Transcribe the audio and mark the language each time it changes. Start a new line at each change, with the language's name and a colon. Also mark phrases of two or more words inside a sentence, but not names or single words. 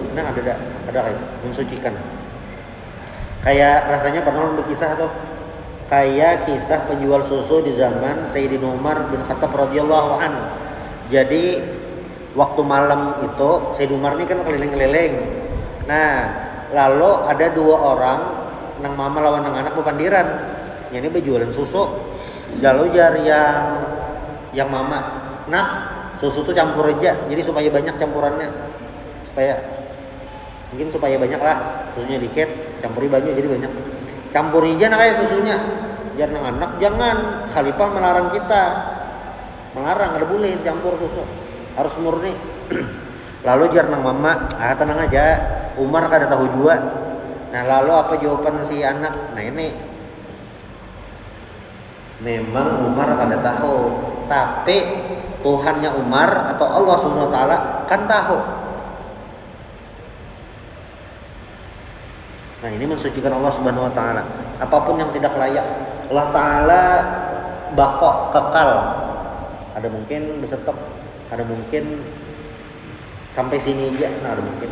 Indonesian: Tenang, ada kayak mensucikan. Kayak rasanya pernah berkisah tuh, kayak kisah penjual susu di zaman Sayyidina Umar bin Khattab
Arabic: رضي الله عنه.
Indonesian: Jadi waktu malam itu Sayyidina Umar ini kan keliling-keliling.
Banjar: Nah, lalu ada dua orang, nang mama lawan nang anak berpandiran.
Indonesian: Ini berjualan susu.
Banjar: Lalu jar yang mama, nak susu tuh campur aja, jadi supaya banyak campurannya, supaya banyak lah, susunya dikit, campuri banyak jadi banyak. Campuri aja nak kayak susunya.
Indonesian: Jangan anak, jangan.
Banjar: Khalifah melarang kita. Melarang, ada boleh campur susu.
Indonesian: Harus murni.
Banjar: Lalu jar nang mama, tenang aja. Umar kada tahu juga.
Indonesian: Nah, lalu apa jawaban si anak?
Banjar: Nah, ini memang Umar kada tahu, tapi Tuhannya Umar atau Allah
Arabic: سبحانه وتعالى
Banjar: kan tahu.
Indonesian: Nah, ini mensucikan Allah
Arabic: سبحانه وتعالى.
Banjar: Apapun yang tidak layak, Allah taala bako kekal, ada mungkin besetok, ada mungkin sampai sini aja, nah ada mungkin.